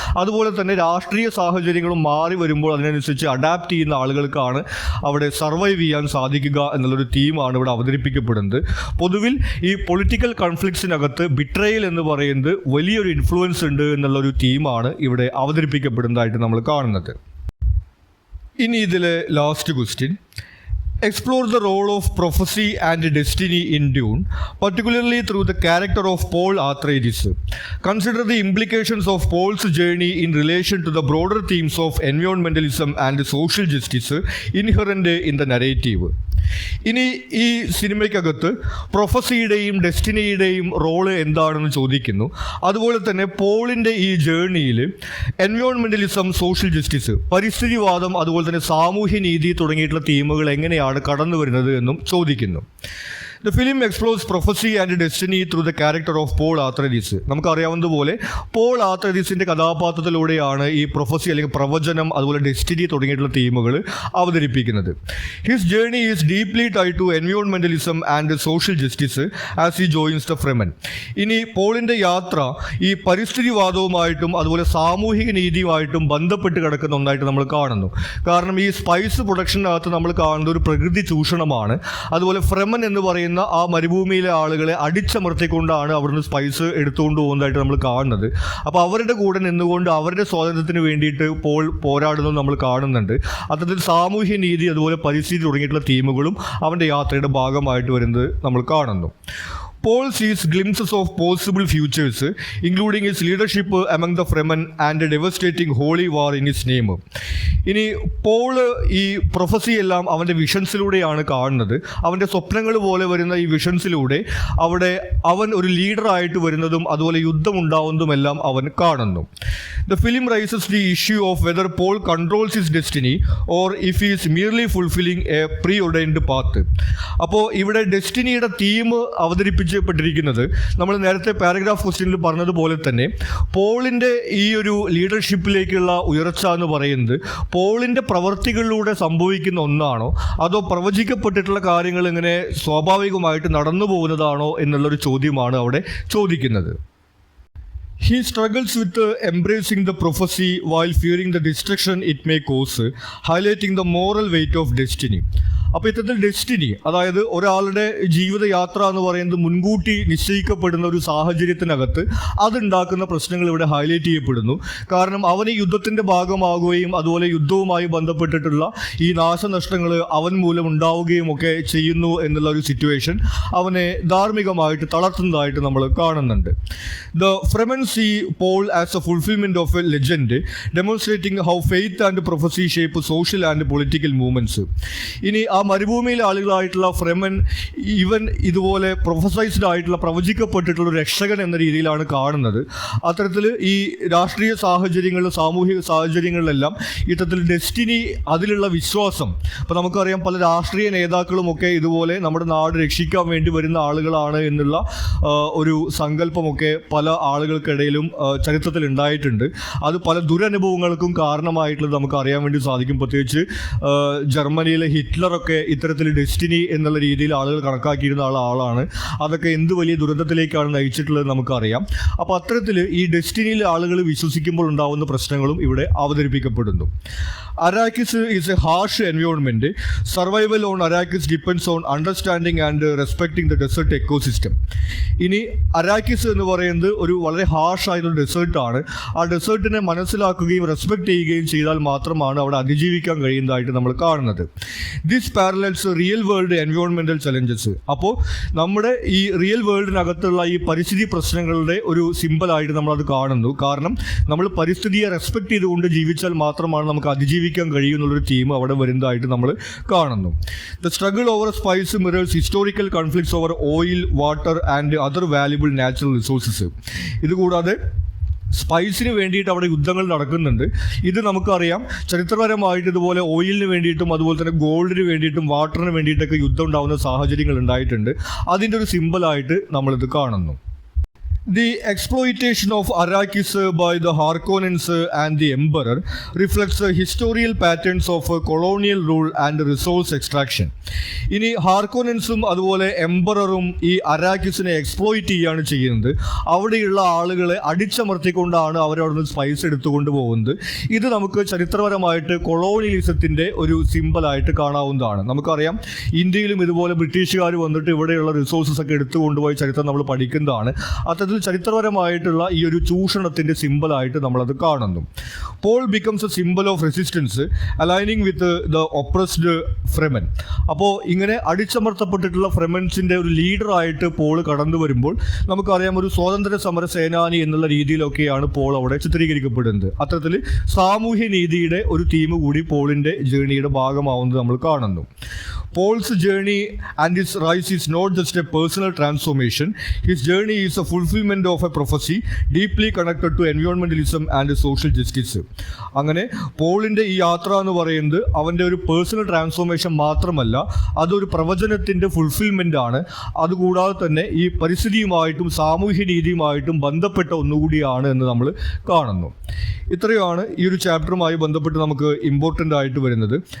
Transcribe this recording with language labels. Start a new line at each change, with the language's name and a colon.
Malayalam: അതുപോലെ തന്നെ രാഷ്ട്രീയ സാഹചര്യങ്ങളും മാറി വരുമ്പോൾ അതിനനുസരിച്ച് അഡാപ്റ്റ് ചെയ്യുന്ന ആളുകൾക്കാണ് അവിടെ സർവൈവ് ചെയ്യാൻ സാധിക്കുക എന്നുള്ളൊരു തീമാണ് ഇവിടെ അവതരിപ്പിക്കപ്പെടുന്നത്. പൊതുവിൽ ഈ പൊളിറ്റിക്കൽ കോൺഫ്ലിക്ട്സിനകത്ത് ബിട്രയൽ എന്ന് പറയുന്നത് വലിയൊരു ഇൻഫ്ലുവൻസ് ഉണ്ട് എന്നുള്ളൊരു തീമാണ് ഇവിടെ അവതരിപ്പിക്കപ്പെടുന്നതായിട്ട് നമ്മൾ കാണുന്നത്. ഇനി ഇതിലെ last question:
English: explore the role of prophecy and destiny in Dune, particularly through the character of Paul Atreides. Consider the implications of Paul's journey in relation to the broader themes of environmentalism and social justice inherent in the narrative.
Malayalam: ഇനി ഈ സിനിമയ്ക്കകത്ത് പ്രൊഫസിയുടെയും ഡെസ്റ്റിനിയുടെയും role എന്താണെന്ന് ചോദിക്കുന്നു. അതുപോലെ തന്നെ പോളിൻ്റെ ഈ ജേർണിയിൽ എൻവയോൺമെൻ്റലിസം, social justice, പരിസ്ഥിതിവാദം, അതുപോലെ തന്നെ സാമൂഹ്യ നീതി തുടങ്ങിയിട്ടുള്ള തീമുകൾ എങ്ങനെയാണ് കടന്നു വരുന്നത് എന്നും ചോദിക്കുന്നു.
English: The film explores prophecy and destiny through the character of Paul Atreides.
Malayalam: നമുക്കറിയാവുന്നതുപോലെ പോൾ ആത്രൈഡീസിൻ്റെ കഥാപാത്രത്തിലൂടെയാണ് ഈ പ്രൊഫസി അല്ലെങ്കിൽ പ്രവചനം, അതുപോലെ ഡെസ്റ്റിനി തുടങ്ങിയിട്ടുള്ള തീമുകൾ അവതരിപ്പിക്കുന്നത്.
English: His journey is deeply tied to environmentalism and social justice as he joins the Fremen.
Malayalam: ഇനി പോളിൻ്റെ യാത്ര ഈ പരിസ്ഥിതിവാദവുമായിട്ടും അതുപോലെ സാമൂഹിക നീതിയുമായിട്ടും ബന്ധപ്പെട്ട് കിടക്കുന്ന ഒന്നായിട്ട് നമ്മൾ കാണുന്നു. കാരണം ഈ സ്പൈസ് പ്രൊഡക്ഷനകത്ത് നമ്മൾ കാണുന്ന ഒരു പ്രകൃതി ചൂഷണമാണ്. അതുപോലെ ഫ്രെമൻ എന്ന് പറയുന്ന ആ മരുഭൂമിയിലെ ആളുകളെ അടിച്ചമർത്തിക്കൊണ്ടാണ് അവിടുന്ന് സ്പൈസ് എടുത്തുകൊണ്ട് പോകുന്നതായിട്ട് നമ്മൾ കാണുന്നത്. അപ്പോൾ അവരുടെ കൂടെ നിന്നുകൊണ്ട് അവരുടെ സ്വാതന്ത്ര്യത്തിന് വേണ്ടിയിട്ട് പോൾ പോരാടുന്നത് നമ്മൾ കാണുന്നുണ്ട്. അത്തരത്തിൽ സാമൂഹ്യ നീതി, അതുപോലെ പരിസ്ഥിതി തുടങ്ങിയിട്ടുള്ള തീമുകളും അവൻ്റെ യാത്രയുടെ ഭാഗമായിട്ട് വരുന്നത് നമ്മൾ കാണുന്നു.
English: Paul sees glimpses of possible futures, including his leadership among the Fremen and a devastating holy war in his name.
Malayalam: ഇനി പോള് ഈ പ്രൊഫസി എല്ലാം അവൻ്റെ വിഷൻസിലൂടെയാണ് കാണുന്നത്. അവൻ്റെ സ്വപ്നങ്ങൾ പോലെ വരുന്ന ഈ വിഷൻസിലൂടെ അവിടെ അവൻ ഒരു ലീഡറായിട്ട് വരുന്നതും അതുപോലെ യുദ്ധം ഉണ്ടാവുന്നതുമെല്ലാം അവൻ കാണുന്നു.
English: The film raises the issue of whether Paul controls his destiny or if he is merely fulfilling a preordained path.
Malayalam: അപ്പോൾ ഇവിടെ ഡെസ്റ്റിനിയുടെ തീം അവതരിപ്പിക്കപ്പെട്ടിരിക്കുന്നത് നമ്മൾ നേരത്തെ പാരഗ്രാഫ് ക്വസ്റ്റ്യനിൽ പറഞ്ഞതുപോലെ തന്നെ പോളിൻ്റെ ഈ ഒരു ലീഡർഷിപ്പിലേക്കുള്ള ഉയർച്ച എന്ന് പറയുന്നത് പോളിൻ്റെ പ്രവർത്തികളിലൂടെ സംഭവിക്കുന്ന ഒന്നാണോ അതോ പ്രവചിക്കപ്പെട്ടിട്ടുള്ള കാര്യങ്ങൾ ഇങ്ങനെ സ്വാഭാവികമായിട്ട് നടന്നു പോകുന്നതാണോ എന്നുള്ളൊരു ചോദ്യമാണ് അവിടെ ചോദിക്കുന്നത്.
English: He struggles with embracing the prophecy while fearing the destruction it may cause, highlighting the moral weight of destiny.
Malayalam: അപ്പോൾ ഇത്തരത്തിൽ ഡെസ്റ്റിനി, അതായത് ഒരാളുടെ ജീവിതയാത്ര എന്ന് പറയുന്നത് മുൻകൂട്ടി നിശ്ചയിക്കപ്പെടുന്ന ഒരു സാഹചര്യത്തിനകത്ത് അതുണ്ടാക്കുന്ന പ്രശ്നങ്ങൾ ഇവിടെ ഹൈലൈറ്റ് ചെയ്യപ്പെടുന്നു. കാരണം അവന് യുദ്ധത്തിൻ്റെ ഭാഗമാകുകയും അതുപോലെ യുദ്ധവുമായി ബന്ധപ്പെട്ടിട്ടുള്ള ഈ നാശനഷ്ടങ്ങൾ അവൻ മൂലം ഉണ്ടാവുകയും ഒക്കെ ചെയ്യുന്നു എന്നുള്ള ഒരു സിറ്റുവേഷൻ അവനെ ധാർമ്മികമായിട്ട് തളർത്തുന്നതായിട്ട് നമ്മൾ കാണുന്നുണ്ട്.
English: The Fremen see Paul as a fulfillment of a legend, demonstrating how faith and prophecy shape social and political movements.
Malayalam: ഇനി ആ മരുഭൂമിയിലെ ആളുകളായിട്ടുള്ള ഫ്രെമൻ ഇവൻ ഇതുപോലെ പ്രൊഫസൈസ്ഡ് ആയിട്ടുള്ള പ്രവചിക്കപ്പെട്ടിട്ടുള്ള രക്ഷകൻ എന്ന രീതിയിലാണ് കാണുന്നത്. അത്തരത്തിൽ ഈ രാഷ്ട്രീയ സാഹചര്യങ്ങളിൽ, സാമൂഹിക സാഹചര്യങ്ങളിലെല്ലാം ഇത്തരത്തിൽ ഡെസ്റ്റിനി, അതിലുള്ള വിശ്വാസം. അപ്പോൾ നമുക്കറിയാം പല രാഷ്ട്രീയ നേതാക്കളുമൊക്കെ ഇതുപോലെ നമ്മുടെ നാട് രക്ഷിക്കാൻ വേണ്ടി വരുന്ന ആളുകളാണ് എന്നുള്ള ഒരു സങ്കല്പമൊക്കെ പല ആളുകൾക്കിടയിലും ചരിത്രത്തിൽ ഉണ്ടായിട്ടുണ്ട്. അത് പല ദുരനുഭവങ്ങൾക്കും കാരണമായിട്ടുള്ളത് നമുക്ക് അറിയാൻ വേണ്ടി സാധിക്കും. പ്രത്യേകിച്ച് ജർമ്മനിയിലെ ഹിറ്റ്ലറൊക്കെ ഇത്തരത്തിൽ ഡെസ്റ്റിനി എന്നുള്ള രീതിയിൽ ആളുകൾ കണക്കാക്കിയിരുന്ന ആളാണ്. അതൊക്കെ എന്ത് വലിയ ദുരന്തത്തിലേക്കാണ് നയിച്ചിട്ടുള്ളത് നമുക്കറിയാം. അപ്പോൾ അത്തരത്തിൽ ഈ ഡെസ്റ്റിനിയിൽ ആളുകൾ വിശ്വസിക്കുമ്പോൾ ഉണ്ടാകുന്ന പ്രശ്നങ്ങളും ഇവിടെ അവതരിപ്പിക്കപ്പെടുന്നു.
English: Arrakis is a harsh environment. Survival on Arrakis depends on understanding and respecting the desert ecosystem.
Malayalam: ഇനി അരാക്കിസ് എന്ന് പറയുന്നത് ഒരു വളരെ ഹാർഷ് ആയിട്ടുള്ള ഡെസേർട്ടാണ്. ആ ഡെസേർട്ടിനെ മനസ്സിലാക്കുകയും റെസ്പെക്ട് ചെയ്യുകയും ചെയ്താൽ മാത്രമാണ് അവിടെ അതിജീവിക്കാൻ കഴിയുന്നതായിട്ട് നമ്മൾ കാണുന്നത്.
English: This parallels real world environmental challenges.
Malayalam: അപ്പോൾ നമ്മുടെ ഈ റിയൽ വേൾഡിനകത്തുള്ള ഈ പരിസ്ഥിതി പ്രശ്നങ്ങളുടെ ഒരു സിമ്പിളായിട്ട് നമ്മളത് കാണുന്നു. കാരണം നമ്മൾ പരിസ്ഥിതിയെ റെസ്പെക്ട് ചെയ്തുകൊണ്ട് ജീവിച്ചാൽ മാത്രമാണ് നമുക്ക് അതിജീവിക്കാൻ കഴിയുന്നുള്ളൊരു തീം അവിടെ വരുന്നതായിട്ട് നമ്മൾ കാണുന്നു.
English: The struggle over spice mirrors historical conflicts over oil, water and other valuable natural resources.
Malayalam: ഇതുകൂടാതെ സ്പൈസിന് വേണ്ടിയിട്ട് അവിടെ യുദ്ധങ്ങൾ നടക്കുന്നുണ്ട്. ഇത് നമുക്കറിയാം ചരിത്രപരമായിട്ട് ഇതുപോലെ ഓയിലിന് വേണ്ടിയിട്ടും അതുപോലെ തന്നെ ഗോൾഡിന് വേണ്ടിയിട്ടും വാട്ടറിന് വേണ്ടിയിട്ടൊക്കെ യുദ്ധം ഉണ്ടാകുന്ന സാഹചര്യങ്ങൾ ഉണ്ടായിട്ടുണ്ട്. അതിൻ്റെ ഒരു സിമ്പിളായിട്ട് നമ്മളിത് കാണുന്നു.
English: The exploitation of Arrakis by the Harkonnens and the Emperor reflects historical patterns of colonial rule and resource extraction.
Malayalam: ഇനി ഹാർക്കോനൻസും അതുപോലെ എംപററും ഈ അരാക്കിസിനെ എക്സ്പ്ലോയിറ്റ് ചെയ്യുകയാണ് ചെയ്യുന്നത്. അവിടെയുള്ള ആളുകളെ അടിച്ചമർത്തിക്കൊണ്ടാണ് അവരവിടുന്ന് സ്പൈസ് എടുത്തുകൊണ്ട് പോകുന്നത്. ഇത് നമുക്ക് ചരിത്രപരമായിട്ട് കൊളോണിയലിസത്തിൻ്റെ ഒരു സിമ്പലായിട്ട് കാണാവുന്നതാണ്. നമുക്കറിയാം ഇന്ത്യയിലും ഇതുപോലെ ബ്രിട്ടീഷുകാർ വന്നിട്ട് ഇവിടെയുള്ള റിസോഴ്സസ് ഒക്കെ എടുത്തുകൊണ്ടുപോയി ചരിത്രം നമ്മൾ പഠിക്കുന്നതാണ്. അത്തരത്തിൽ ചരിത്രപരമായിട്ടുള്ള ഈ ഒരു ചൂഷണത്തിൻ്റെ സിമ്പലായിട്ട് നമ്മളത് കാണുന്നു.
English: Paul becomes a symbol of resistance aligning with the oppressed Fremen.
Malayalam: അപ്പോൾ ഇങ്ങനെ അടിച്ചമർത്തപ്പെട്ടിട്ടുള്ള ഫ്രെമൻസിൻ്റെ ഒരു ലീഡറായിട്ട് പോൾ കടന്നു വരുമ്പോൾ നമുക്കറിയാം ഒരു സ്വാതന്ത്ര്യ സമര സേനാനി എന്നുള്ള രീതിയിലൊക്കെയാണ് പോൾ അവിടെ ചിത്രീകരിക്കപ്പെടുന്നത്. അത്തരത്തിൽ സാമൂഹ്യ നീതിയുടെ ഒരു തീം കൂടി പോളിൻ്റെ ജേണിയുടെ ഭാഗമാവുന്നത് നമ്മൾ കാണുന്നു.
English: Paul's journey and his rise is not just a personal transformation. His journey is a fulfillment of a prophecy deeply connected to environmentalism and social justice.
Malayalam: അങ്ങനെ പോളിൻ്റെ ഈ യാത്ര എന്ന് പറയുന്നത് അവൻ്റെ ഒരു പേഴ്സണൽ ട്രാൻസ്ഫോർമേഷൻ മാത്രമല്ല, അതൊരു പ്രവചനത്തിൻ്റെ ഫുൾഫിൽമെൻ്റ് ആണ്. അതുകൂടാതെ തന്നെ ഈ പരിസ്ഥിതിയുമായിട്ടും സാമൂഹ്യ നീതിയുമായിട്ടും ബന്ധപ്പെട്ട ഒന്നുകൂടിയാണ് എന്ന് നമ്മൾ കാണുന്നു. ഇത്രയാണ് ഈ ഒരു ചാപ്റ്ററുമായി ബന്ധപ്പെട്ട് നമുക്ക് ഇമ്പോർട്ടൻ്റ് ആയിട്ട് വരുന്നത്.